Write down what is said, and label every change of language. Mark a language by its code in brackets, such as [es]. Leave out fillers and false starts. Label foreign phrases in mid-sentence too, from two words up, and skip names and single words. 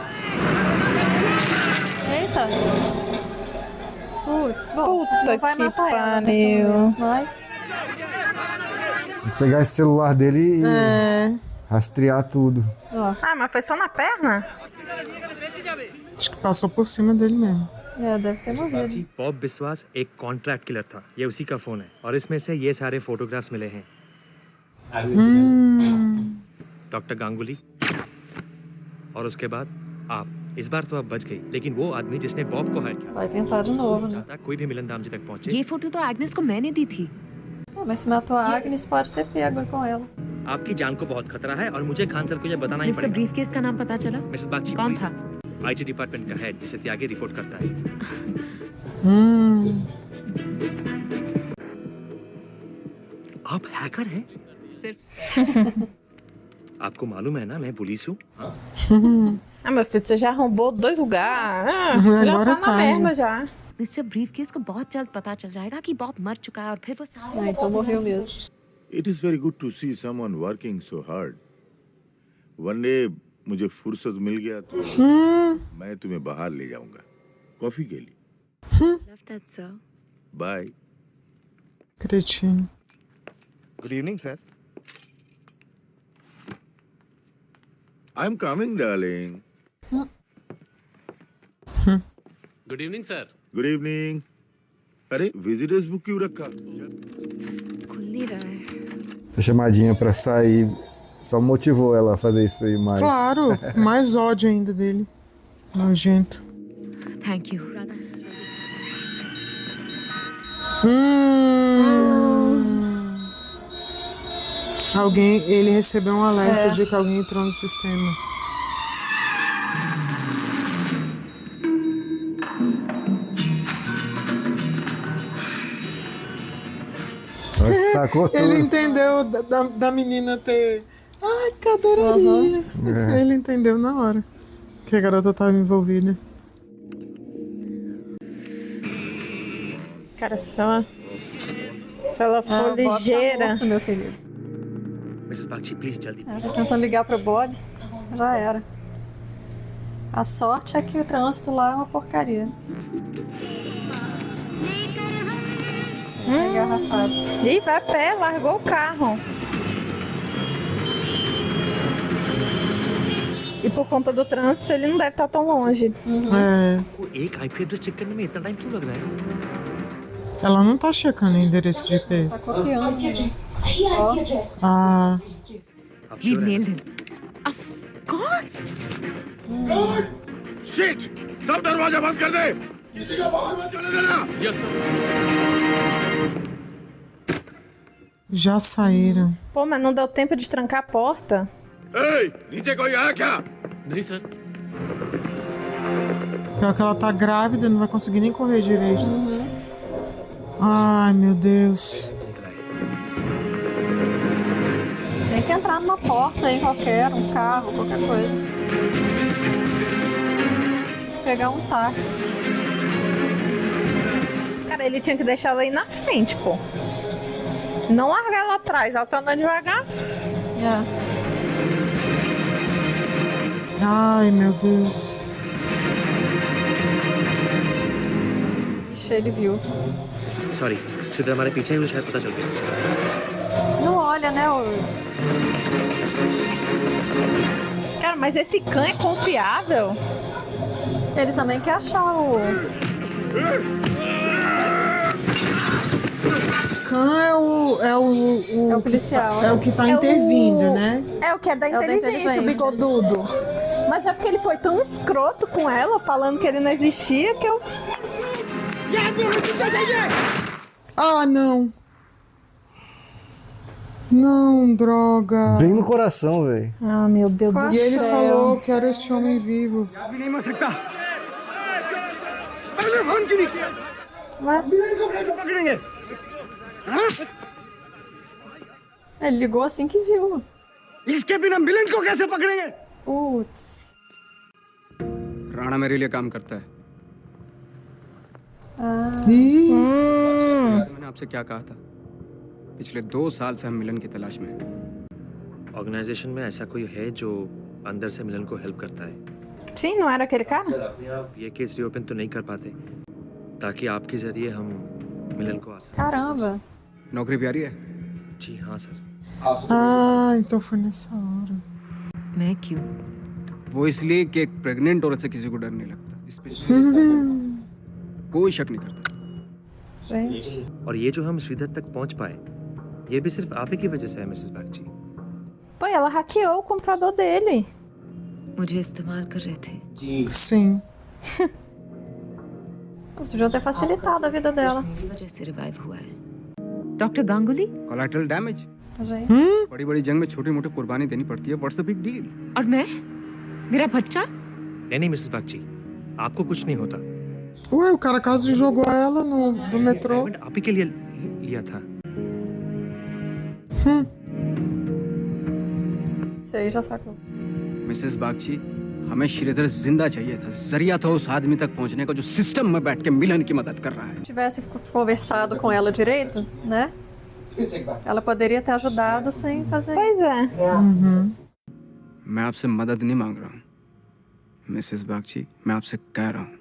[pt] Eita. Putz, bom, Puta não vai que matar ela, né, pariu. pelo menos, mas... Vou pegar esse celular dele e É. rastrear tudo. Ah, mas foi só na perna? Acho que passou por cima dele mesmo. É, deve ter morrido. [hi] बॉब बिस्वास एक [en] contract killer [hi] था ये उसी का फोन है और इसमें से ये सारे फोटोग्राफ्स मिले हैं डॉक्टर गांगुली और उसके बाद आप इस बार तो आप बच गई लेकिन वो आदमी जिसने बॉब को हायर किया [pt] Vai tentar de novo, né? [hi] था कोई भी मिलन धाम जी तक पहुंचे ये फोटो तो एग्नेस को मैंने दी थी [pt] Ah, mas se matou a Agnes, pode ter pego com ela. [hi] आपकी जान को बहुत खतरा है और मुझे खान सर को ये बताना ही मिस्टर पड़ेगा ब्रीफकेस का नाम पता चला मिसेस बागची कौन था [en] IT department [hi] का हेड जिसे त्यागी रिपोर्ट करता है आप हैकर हैं सिर्फ आपको मालूम है ना मैं पुलिस हूँ [pt] Ah, meu filho, você já arrombou 2 lugares. Ah, já agora tá na tá, merda né? já. [hi] मिस्टर ब्रीफकेस को बहुत जल्द पता चल जाएगा कि बॉब मर चुका है और फिर वो सारा [pt] Ah, então morreu mesmo. [en] It is very good to see someone working so hard. One day [hi] मुझे फुर्सत मिल गया तो मैं तुम्हें बाहर ले जाऊंगा कॉफी के लिए [en] love that sir बाय [pt] Cretino. [en] good evening sir I am coming darling good evening sir good evening [hi] अरे [en] visitors book [hi] क्यों रखा खुल नहीं रहा है [pt] Essa chamadinha pra sair só motivou ela a fazer isso aí mais. Claro, mais ódio ainda dele. Nojento. [en] thank you [pt] Alguém, ele recebeu um alerta de que alguém entrou no sistema. Nossa, sacou tudo. Ele entendeu da menina ter. Ai, que adoraria. Ele entendeu na hora que a garota estava envolvida. Cara, se ela for o Bob ligeira. Tá morto, meu querido. [hi] मिसेस बागची प्लीज जल्दी [pt] Ela tá tentando ligar pro Bob. Já era. A sorte é que o trânsito lá é uma porcaria. Engarrafado. Ih, vai a pé, largou o carro. E por conta do trânsito, ele não deve estar tão longe. [hi] एक [en] IP address check [hi] करने में इतना टाइम क्यों लग रहा है? [pt] Ela não tá checando o endereço de IP. Tá copiando. Ah. [en] We nailed him. Of course. शिट! [hi] सब दरवाजा बंद कर दे। किसी को बाहर मत जाने देना। [en] yes sir. [pt] Já saíram. Pô, mas não deu tempo de trancar a porta. Ei, [hi] नीचे कोई आया क्या? नहीं सर। [pt] Pior que ela tá grávida, não vai conseguir nem correr direito. Ai, meu Deus. Tem que entrar numa porta aí qualquer, um carro, qualquer coisa. Pegar um táxi. Cara, ele tinha que deixar ela aí na frente, pô. Não largar ela atrás, ela tá andando devagar. Ai, meu Deus. Ixi, ele viu. [hi] सॉरी श्रीधर हमारे पीछे ही वो शायद पता चल गया [pt] Não olha, né? Cara, mas esse Khan é confiável? Ele também quer achar o... Khan é o policial. É o que tá intervindo, né? É o que é da É o da inteligência, o inteligência. bigodudo. Mas é porque ele foi tão escroto com ela, falando que ele não existia, que eu... Ah, não. Não, droga. Bem no coração, velho. Ah, meu Deus do E ele céu. falou, quero este homem vivo. [hi] अभी नहीं मर सकता पहले फोन क्यों नहीं किया को कैसे पकड़ेंगे हाँ? [pt] Ele ligou assim que viu. [hi] इसके बिना मिलन को कैसे पकड़ेंगे [pt] Putz. [hi] राणा मेरे लिए काम करता है मैंने आपसे क्या कहा था पिछले 2 साल से हम मिलन की तलाश में हैं। ऑर्गेनाइजेशन में ऐसा कोई है जो अंदर से मिलन को हेल्प करता है [pt] Sim, não era aquele cara? [hi] अपने आप ये [en] case reopen [hi] तो नहीं कर पाते ताकि आपके जरिए हम मिलन को [pt] Caramba. [hi] नौकरी प्यारी है जी हाँ सर [pt] Ah, então foi nessa hora. [hi] मैं क्यों? वो इसलिए कि एक प्रेग्नेंट औरत से किसी को डर नहीं लगता स्पेशली कोई शक नहीं करता और ये जो हम श्रीधर तक पहुंच पाए ये भी सिर्फ आप ही की वजह से है मिसेस बागची [pt] Pô, ela hackeou o computador dele. [hi] मुझे इस्तेमाल कर रहे थे [pt] Sim. Vocês deviam ter facilitado a vida dela. [hi] मेरी वजह से रिवाइव हुआ है डॉक्टर गांगुली [en] collateral damage [pt] Gente. [hi] बड़ी बड़ी जंग में छोटी मोटी कुर्बानी देनी पड़ती है [en] what's the big deal [hi] और मैं मेरा बच्चा नहीं मिसेस बागची आपको कुछ नहीं होता [pt] Ué, o cara quase jogou ela do metrô. [hi] आप ही के लिए लिया था [pt] Você já sacou. [hi] मिसेस बागची हमें श्रीधर जिंदा चाहिए था जरिया था उस आदमी तक पहुंचने का जो सिस्टम में बैठ के मिलन की मदद कर रहा है [pt] Se tivesse conversado com ela direito, né? Ela poderia ter ajudado sem fazer. Pois é. [hi] मैं आपसे मदद नहीं मांग रहा हूँ मिसेस बागची मैं आपसे कह रहा हूँ